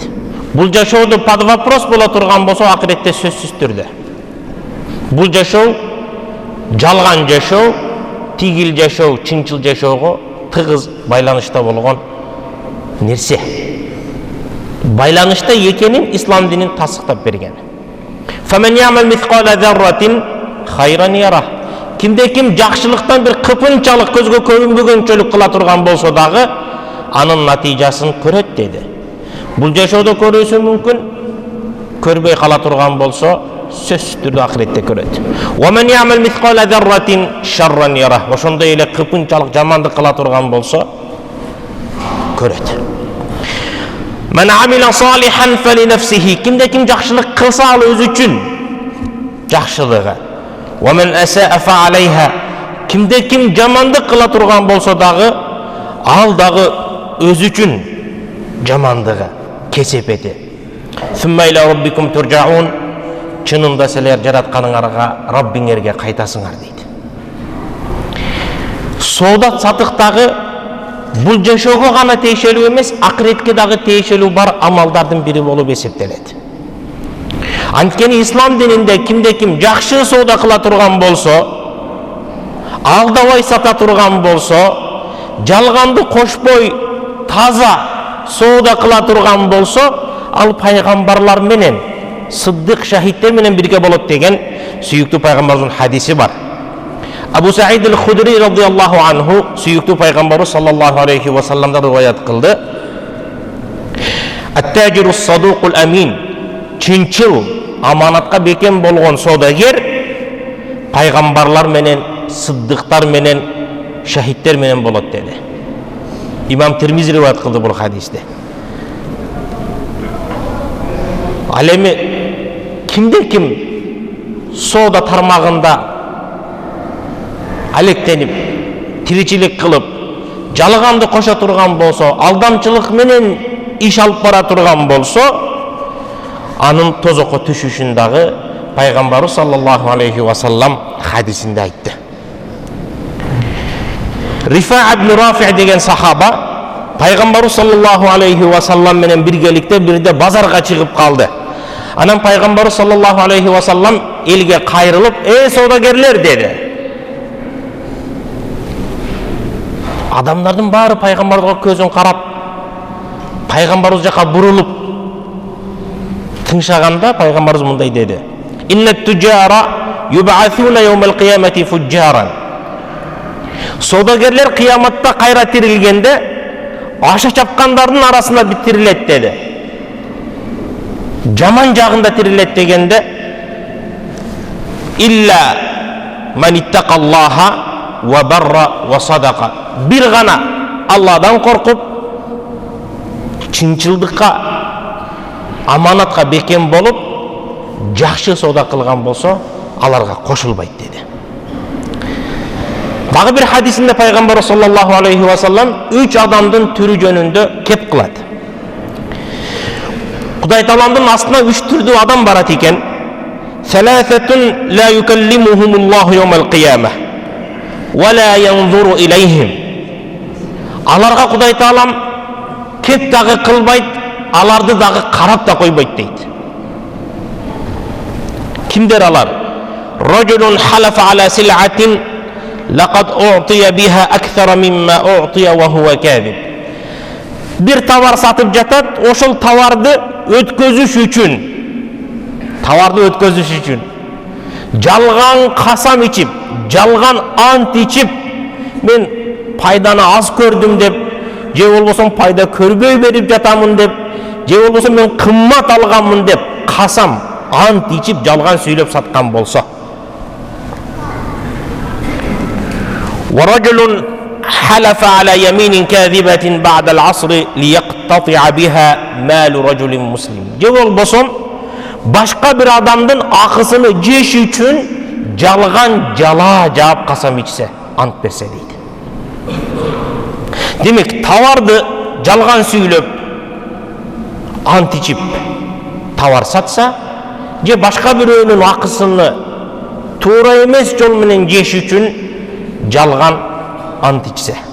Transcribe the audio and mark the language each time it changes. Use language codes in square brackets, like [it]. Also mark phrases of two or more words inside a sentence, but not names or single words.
[ky] Бул жашоодо [ru] под вопрос [ky] боло турган болсо акыретте сөзсүз түрдө. Бул жашоо жалган жашоо, тигил жашоо, чынчыл жашоого тыгыз байланышта болгон нерсе. Байланышта экенин ислам динин тасыктап берген. [ar] فمن يعمل مثقال ذرة خيرا يره. [ky] Кимде ким жакшылыктан бир кыпынчалык көзгө көрүнбөгөнчөлүк кыла турган болсо дагы анын натыйжасын көрөт деди. Бул жашоодо көрүүсү мүмкүн, көрбөй кала турган болсо сөзсүз түрдө акыретте көрөт. [ar] ومن يعمل مثقال ذرة شرا يره. [ky] Ошондой эле кыпынчалык жамандык кыла турган болсо көрөт. [ar] من عمل صالحا فلنفسه. [ky] Кимде ким жакшылык кылса ал өзү үчүн жакшылыгы. [ar] ومن أساء فعليها. [ky] Кимде ким жамандык кыла турган болсо дагы ал дагы өзү үчүн жамандыгы кесепети. [ar] ثم إلى ربكم ترجعون. [ky] Чынында силер жаратканыңарга, Раббиңерге кайтасыңар дейт. Соода сатыктагы бул жашоого гана тиешелүү эмес, акыретке дагы тиешелүү бар амалдардын бири болуп эсептелет. Анткени ислам дининде ким жакшы соода кыла турган болсо, алдабай сата турган болсо, жалганды кошпой таза соода кыла турган болсо, ал пайгамбарлар менен, сыддык, шахидтер менен бирге болот деген сүйүктүү пайгамбардын хадиси бар. Абу Саид аль-Худри [ar] رضي الله عنه [ky] сүйүктүү пайгамбары [ar] صلى الله عليه وسلم [ky] риваят кылды. [ar] التاجر الصدوق الأمين, [ky] чынчыл, аманатка бекем болгон соодагер пайгамбарлар менен, сыддыктар менен, шахидтер менен болот деди. Имам Тирмизи риваят кылды бул хадисти. Ал эми ким соода тармагында алектенип, тиричилик кылып, жалганды кошо турган болсо, алдамчылык менен иш алып бара турган болсо, анын тозокко түшүшүн дагы пайгамбарыбыз [ar] صلى الله عليه وسلم [ky] хадисинде айтты. Рифа ибн Рафи деген сахаба пайгамбарыбыз [ar] صلى الله عليه وسلم [ky] менен биргеликте бирде базарга чыгып калды. Анан пайгамбарыбыз [ar] صلى الله عليه وسلم [ky] элге кайрылып, соодагерлер деди. Адамдардын баары пайгамбарга көзүн карап, пайгамбарыбыз жака бурулуп тыңшаганда пайгамбарыбыз мындай деди: [ar] "إن التجار يبعثون يوم القيامة فجارا." [ky] Соодагерлер кыяматта кайра тирилгенде аша чапкандардын арасында битирилет деди. Жаман жагында тирилет дегенде [ar] إلا من اتقى الله وبر وصدق. [ky] Бир гана Алладан коркуп, чынчылдыкка, аманатка бекем болуп, жакшы соода кылган болсо, аларга кошулбайт деди. Дагы бир хадисинде пайгамбар [ar] صلى الله عليه وسلم [ky] 3 адамдын түрү жөнүндө кеп кылат. Кудай Тааланын астына 3 түрдүү адам барат экен. [ar] ثلاثة لا يكلمهم الله يوم القيامة ولا ينظر إليهم. [ky] Аларга Кудай Таалам кеп дагы кылбайт, аларды дагы карап да койбойт дейт. Кимдер алар? [ar] رجل حلف على سلعة لقد أعطي بها أكثر مما أعطي وهو كاذب. [ky] Бир товар сатып жатат, ошол товарды өткөзүш үчүн жалган касам ичип, жалган ант ичип, мен пайданы аз көрдүм деп, же болбосо пайда көрбөй берип жатамын деп, же болбосо мен кыммат алганмын деп касам, ант ичип жалган сүйлөп саткан болсо. [ar] ورجل حلف على يمين كاذبة بعد العصر ليقتطع بها مال رجل مسلم. [ky] Же болбосо башка бир адамдын акысыны жеш үчүн жалган жала жаап касам ичсе, ант берсе дейт. Демек, товарды жалган сүйлөп, ант ичип товар сатса, же башка бирөөнүн акысыны туура эмес жол менен жеш үчүн жалган ант ичсе.